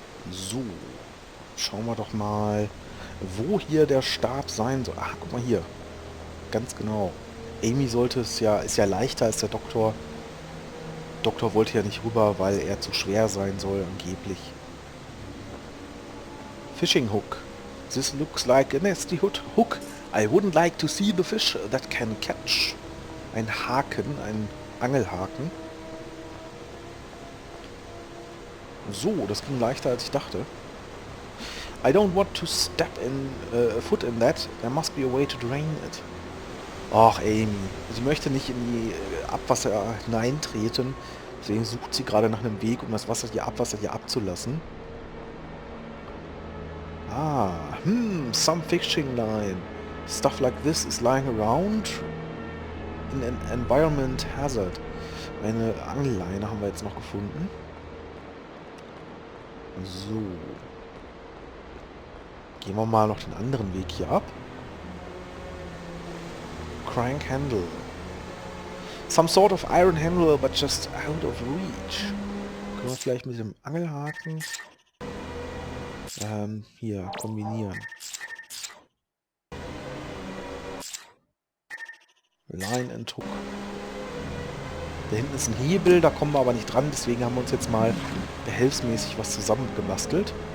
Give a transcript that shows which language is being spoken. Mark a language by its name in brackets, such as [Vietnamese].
[German] So. Schauen wir doch mal, wo hier der Stab sein soll. Ach, guck mal hier. Ganz genau. Amy sollte es ja, ist ja leichter als der Doktor. Doktor wollte ja nicht rüber, weil er zu schwer sein soll, angeblich. [English] Fishing hook. This looks like a nasty hook. I wouldn't like to see the fish that can catch. [German] Ein Haken, ein Angelhaken. So, das ging leichter als ich dachte. [English] I don't want to step a foot in that. There must be a way to drain it. [German] Ach, Amy. Sie möchte nicht in die Abwasser hineintreten. Deswegen sucht sie gerade nach einem Weg, um das Abwasser hier abzulassen. [English] Ah, some fishing line. Stuff like this is lying around in an environment hazard. [German] Eine Angelleine haben wir jetzt noch gefunden. So. Gehen wir mal noch den anderen Weg hier ab. [English] Crank handle. Some sort of iron handle, but just out of reach. [German] Können wir vielleicht mit dem Angelhaken hier kombinieren. [English] Line and hook. [German] Da hinten ist ein Hebel, da kommen wir aber nicht dran, deswegen haben wir uns jetzt mal behelfsmäßig was zusammengebastelt.